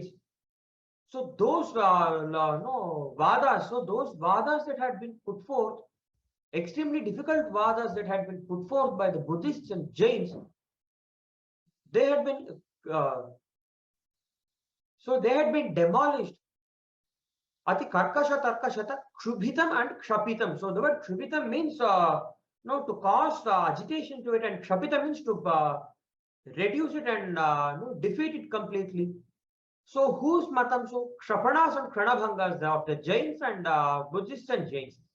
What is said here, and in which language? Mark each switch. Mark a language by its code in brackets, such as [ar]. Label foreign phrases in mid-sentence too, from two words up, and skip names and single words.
[en] So those Vadas, so those Vadas that had been put forth, extremely difficult Vadas that had been put forth by the Buddhists and Jains, they had been demolished. [sa] अति कर्कश तर्कशत क्षुभितम् and kshapitam. [en] So the word kshubhitam means to cause agitation to it, and kshapitam means to reduce it and defeat it completely. So whose matam? So kshapanas and kranabhangas of the Jains and Buddhists and Jains.